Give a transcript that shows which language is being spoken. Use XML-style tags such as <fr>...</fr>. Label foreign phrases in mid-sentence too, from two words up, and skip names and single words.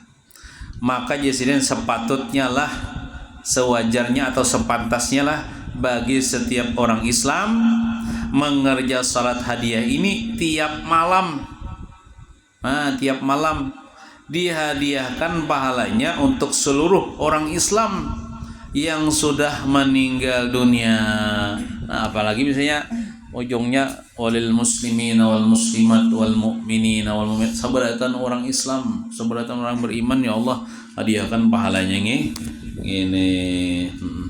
<id>Maka jadi sepatutnya lah, sewajarnya atau sepantasnya lah bagi setiap orang Islam mengerja salat hadiah ini tiap malam. Tiap malam dihadiahkan pahalanya untuk seluruh orang Islam yang sudah meninggal dunia. Nah, apalagi misalnya ujungnya</id> <ar>وللمسلمين والمسلمات والمؤمنين والمؤمنات,</ar> <id>seberatan orang Islam, seberatan orang beriman, ya Allah hadiahkan pahalanya ini.</id>